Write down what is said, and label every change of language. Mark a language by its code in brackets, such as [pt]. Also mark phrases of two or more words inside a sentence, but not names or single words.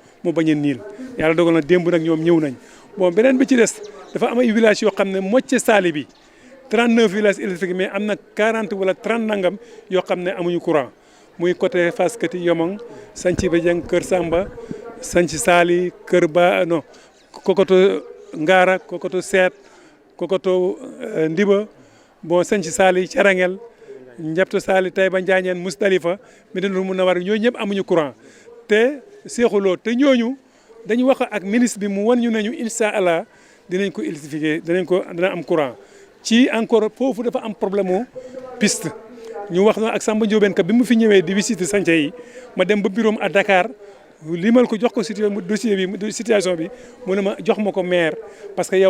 [wo] mu bañ a niil yàlla dogal na démb nag ñoom ñëw nañ bon beneen bi ci des dafa am ay villages yoo xam ne mocce saali bi 39 [fr] villages électriques [wo] mais am na 40 wala 30 nangam yoo xam ne amuñu courant muy côté Fass Kati Yomong Santhi Badiang Kër Samba Santhi Saali Kër Ba non Kokoto Ngara Kokoto Seet Kokoto Ndiba bon Santhi Saali Carangel Njabto Saali Taïba Njaañeen Musdalifa Médina Munawara ñooñu ñëpp amuñu courant te seexuloo te ñooñu dañu wax ak ministre bi mu wan ñu nañu incha allah dinañ ko électrifier dina am courant ci encore foofu dafa am problème mu piste ñu wax na ak Samba Ndiobène Ka bi mu fi ñëwee di visiter chantier yi ma dem ba [fr] bureau à Dakar [wo] limal ko jox ko dossier bi situation bi mu ne ma jox ma ko maire [fr] parce que [wo] yow